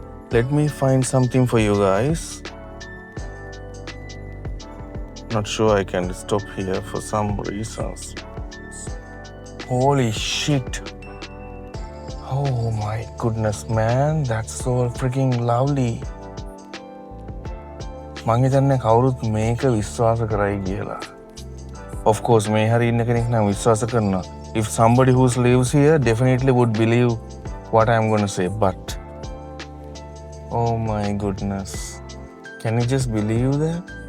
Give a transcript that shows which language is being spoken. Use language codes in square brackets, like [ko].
[en] Let me find something for you guys. Not sure I can stop here for some reasons. Holy shit. Oh my goodness, man. That's so freaking lovely. [si] මං හිතන්නේ කවුරුත් මේක විශ්වාස කරයි කියලා. [en] Of course, [si] මේ හරි ඉන්න කෙනෙක් නම් විශ්වාස කරනවා. [en] If somebody who lives here definitely would believe what I'm going to say, but oh my goodness. Can you just believe that?